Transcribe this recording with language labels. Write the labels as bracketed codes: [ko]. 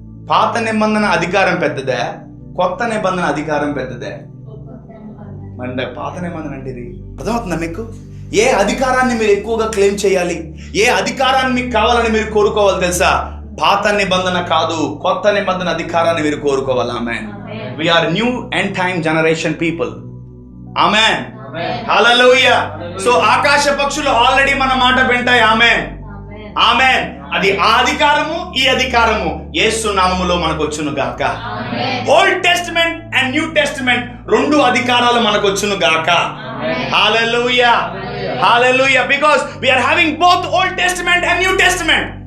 [te] పాత నిబంధన అధికారం పెద్దదే, కొత్త నిబంధన అధికారం పెద్దదే. మరి పాత నిబంధన అంటే ఇది అర్థమవుతుందా మీకు? ఏ అధికారాన్ని మీరు ఎక్కువగా క్లెయిమ్ చేయాలి, ఏ అధికారాన్ని మీకు కావాలని మీరు కోరుకోవాలి తెలుసా? పాత నిబంధన కాదు, కొత్త నిబంధన అధికారాన్ని మీరు కోరుకోవాలి. ఆమేన్. [en] We are new end time generation people. [te] Amen. Hallelujah. So ఆకాశ పక్షులు ఆల్రెడీ మన మాట వింటాయి. ఆమేన్. ఆమేన్. అది ఆ అధికారము, ఈ అధికారము యేసు నామములో మనకు వచ్చును గాక. Old testament and new testament 2 అధికారాలు మనకు వచ్చును గాక. హల్లెలూయా. హల్లెలూయా. [en] Because we are having both old testament and new testament.